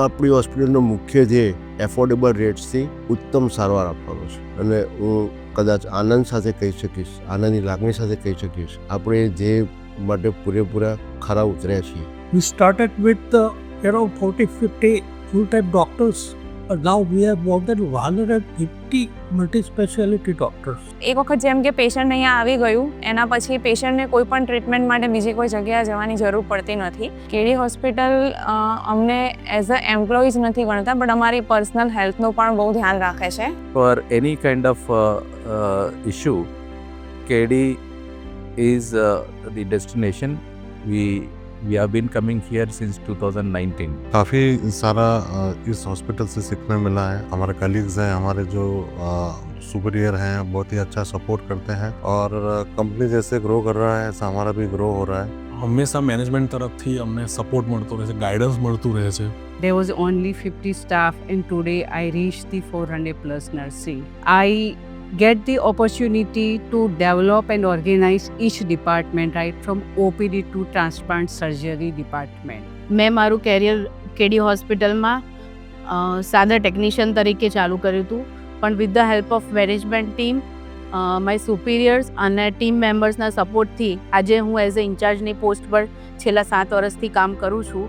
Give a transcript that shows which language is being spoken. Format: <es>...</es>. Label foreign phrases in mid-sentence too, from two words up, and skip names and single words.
<gu>આપણી હોસ્પિટલનો મુખ્ય ધ્યેય</gu> <en>affordable ratesથી</en> <gu>ઉત્તમ સારવાર આપવાનો છે. અને હું કદાચ આનંદ સાથે કહી શકીશ, આનંદની લાગણી સાથે કહી શકીશ, આપણે જે માટે પૂરેપૂરા ખરા ઉતર્યા છીએ.</gu> <en>We started with around 40-50 full-time doctors. Now we have more than 150 multi-speciality doctors.</en> <gu>એક વખત જેમ કે પેશન્ટ અહીંયા આવી ગયું એના પછી પેશન્ટને કોઈ પણ ટ્રીટમેન્ટ માટે બીજી કોઈ જગ્યાએ જવાની જરૂર પડતી નથી. કેડી હોસ્પિટલ અમને</gu> <en>as a employees</en> <gu>નથી ગણતા, બટ અમારી પર્સનલ હેલ્થનું પણ બહુ ધ્યાન રાખે છે.</gu> <en>For any kind of issue, KD is the destination. We have been coming here since 2019.</en> <hi>काफ़ी सारा इस हॉस्पिटल से सीखने मिला है. हमारे कलीग्स हैं, हमारे जो सुपीरियर हैं, बहुत ही अच्छा सपोर्ट करते हैं और कंपनी जैसे ग्रो कर रहा है ऐसा हमारा भी ग्रो हो रहा है.</hi> <gu>હંમેશા મેનેજમેન્ટ તરફથી અમને સપોર્ટ મળતો રહે છે, ગાઈડન્સ મળતું રહે છે.</gu> <en>There was only 50 staff and today I reached the 400 plus nursing. I get the opportunity to develop and organize each department, right from OPD to transplant surgery department.</en> <gu>મેં મારું કેરિયર કેડી હોસ્પિટલમાં સાદા ટેકનિશિયન તરીકે ચાલુ કર્યું હતું, પણ</gu> <en>with the help of management team, my superiors</en> <gu>અને</gu> <en>team membersના</en> <gu>સપોર્ટથી આજે હું</gu> <en>as a in-chargeની</en> <gu>પોસ્ટ પર છેલ્લા 7 વર્ષથી કામ કરું છું.</gu>